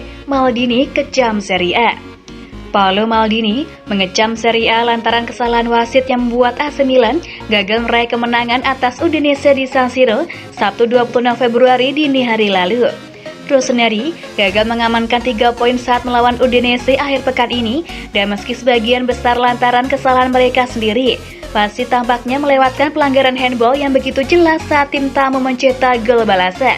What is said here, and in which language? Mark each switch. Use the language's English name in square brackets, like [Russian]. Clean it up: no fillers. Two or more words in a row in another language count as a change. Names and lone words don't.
[Indonesian] Maldini kecam Serie A. Paolo Maldini mengecam Serie A lantaran kesalahan wasit yang membuat AC Milan gagal meraih kemenangan atas Udinese di San Siro Sabtu 26 Februari dini hari lalu. Rossoneri gagal mengamankan 3 poin saat melawan Udinese akhir pekan ini, dan meski sebagian besar lantaran kesalahan mereka sendiri, wasit tampaknya melewatkan pelanggaran handball yang begitu jelas saat tim tamu mencetak gol balasan.